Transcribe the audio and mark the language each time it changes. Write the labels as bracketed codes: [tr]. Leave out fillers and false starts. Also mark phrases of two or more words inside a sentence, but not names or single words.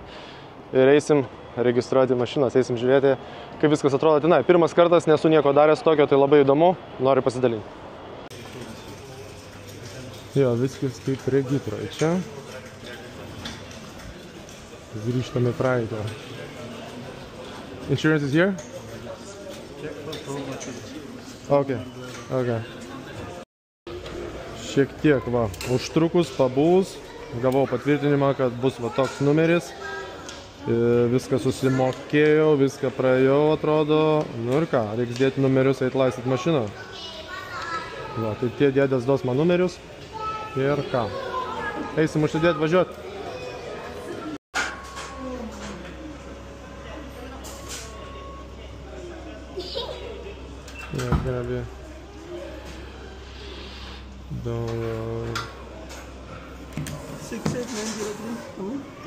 [lt] Ir eisim registruoti mašinas, eisim žiūrėti, kaip viskas atrodo tenai. Pirmas kartas, nesu nieko daręs tokio, tai labai įdomu, noriu pasidalinti. Jo, viskas kaip regitroje čia. Grįžtame praeitą. [en] Insurance is here? Okay. [lt] Šiek tiek, va, užtrukus, pabūs, gavau patvirtinimą, kad bus va toks numeris. Viską susimokėjau, viską praėjau, atrodo. Nu ir ką, reiks dėti numerius, eit laistyti mašiną. Va, tai tie dėdės duos man numerius. Ir ką. Eisim užsidėti, važiuoti. [en] Yeah, gonna be $1. 68903.